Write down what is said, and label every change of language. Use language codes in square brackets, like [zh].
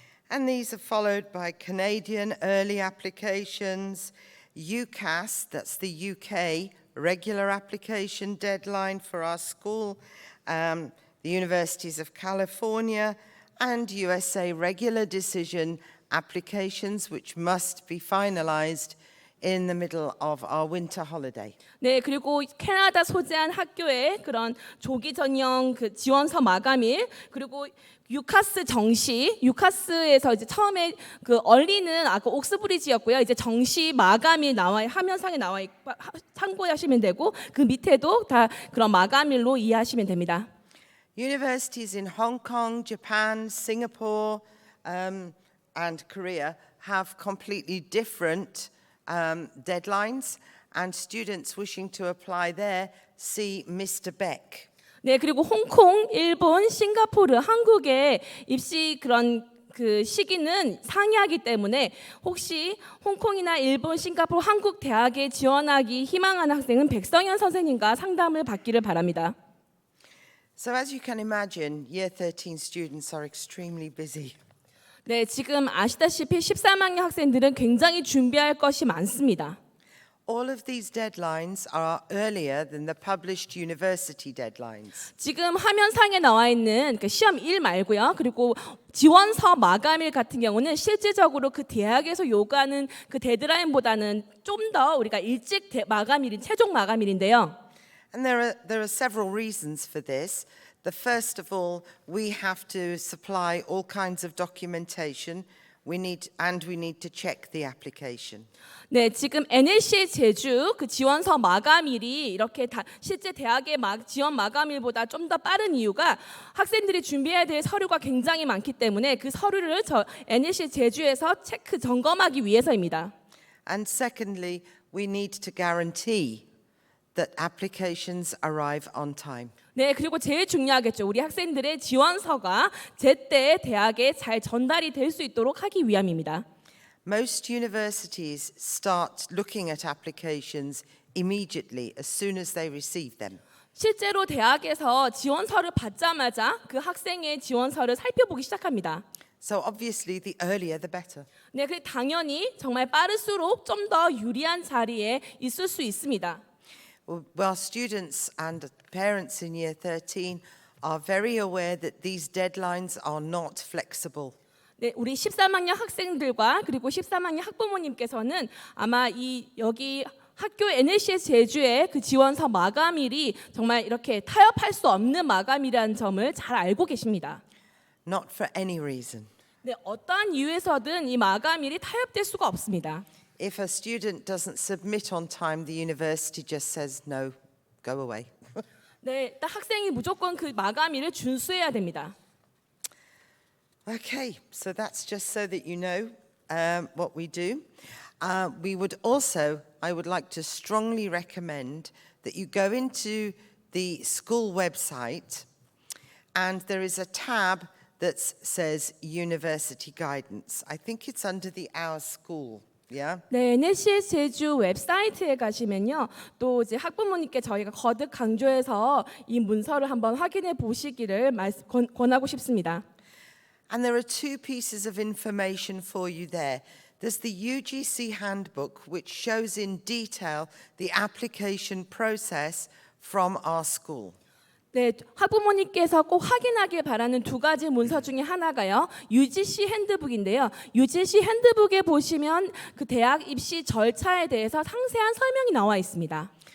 [en] And these are followed by Canadian early applications, UCAS, that's the UK regular application deadline for our school, the universities of California, and USA regular decision applications, which must be finalized in the middle of our winter holiday. [ko] 네, 그리고 캐나다 소재한 학교의 그런 조기 전형 그 지원서 마감일, 그리고 유카스 정시, 유카스에서 이제 처음에 그 얼리는 아까 옥스브리지였고요. 이제 정시 마감일 나와 화면상에 나와 있고 참고하시면 되고 그 밑에도 다 그런 마감일로 이해하시면 됩니다. [en] Universities in Hong Kong, Japan, Singapore, and Korea have completely different deadlines, and students wishing to apply there see Mr. Beck. [ko] 네, 그리고 홍콩, 일본, 싱가포르, 한국의 입시 그런 그 시기는 상이하기 때문에 혹시 홍콩이나 일본, 싱가포르, 한국 대학에 지원하기 희망하는 학생은 백성현 선생님과 상담을 받기를 바랍니다. [en] So as you can imagine, Year 13 students are extremely busy. [ko] 네, 지금 아시다시피 13학년 학생들은 굉장히 준비할 것이 많습니다. [en] All of these deadlines are earlier than the published university deadlines. [ko] 지금 화면상에 나와 있는 그 시험 1 말고요. 그리고 지원서 마감일 같은 경우는 실질적으로 그 대학에서 요구하는 그 데드라인보다는 좀 더 우리가 일찍 마감일인 최종 마감일인데요. [en] And there are several reasons for this. The first of all, we have to supply all kinds of documentation. We need to check the application. [ko] 네, 지금 NLC의 제주 그 지원서 마감일이 이렇게 실제 대학의 지원 마감일보다 좀 더 빠른 이유가 학생들이 준비해야 될 서류가 굉장히 많기 때문에 그 서류를 NLC 제주에서 체크 점검하기 위해서입니다. [en] And secondly, we need to guarantee that applications arrive on time. [ko] 네, 그리고 제일 중요하겠죠. 우리 학생들의 지원서가 제때 대학에 잘 전달이 될 수 있도록 하기 위함입니다. [en] Most universities start looking at applications immediately as soon as they receive them. [ko] 실제로 대학에서 지원서를 받자마자 그 학생의 지원서를 살펴보기 시작합니다. [en] So obviously, the earlier the better. [ko] 네, 그 당연히 정말 빠를수록 좀 더 유리한 자리에 있을 수 있습니다. [en] Well, students and parents in Year 13 are very aware that these deadlines are not flexible. [ko] 네, 우리 13학년 학생들과 그리고 13학년 학부모님께서는 아마 여기 학교 NLC의 제주의 그 지원서 마감일이 정말 이렇게 타협할 수 없는 마감이라는 점을 잘 알고 계십니다. [en] Not for any reason. [ko] 네, 어떠한 이유에서든 이 마감일이 타협될 수가 없습니다. [en] If a student doesn't submit on time, the university just says, no, go away. [ko] 네, 딱 학생이 무조건 그 마감일을 준수해야 됩니다. [en] Okay, so that's just so that you know what we do. I would like to strongly recommend that you go into the school website and there is a tab that says University Guidance. I think it's under the Our School, yeah? [ko] 네, NLCS 제주 웹사이트에 가시면요. 또 이제 학부모님께 저희가 거듭 강조해서 이 문서를 한번 확인해 보시기를 권하고 싶습니다. [en] And there are two pieces of information for you there. There's the UGC handbook, which shows in detail the application process from our school. [ko] 네, 학부모님께서 꼭 확인하길 바라는 두 가지 문서 중에 하나가요. UGC 핸드북인데요. UGC 핸드북에 보시면 그 대학 입시 절차에 대해서 상세한 설명이 나와 있습니다.